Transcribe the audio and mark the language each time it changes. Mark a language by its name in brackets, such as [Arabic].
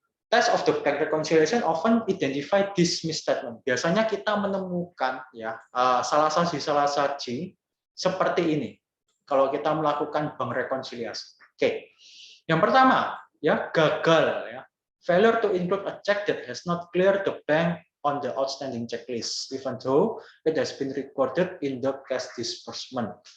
[English] Test of the bank reconciliation often identify this misstatement. [Indonesian] Biasanya kita menemukan ya salah saji seperti ini kalau kita melakukan bank rekonsiliasi. Oke. Yang pertama ya gagal ya. [English] Failure to include a check that has not cleared the bank on the outstanding checklist even though it has been recorded in the cash disbursement.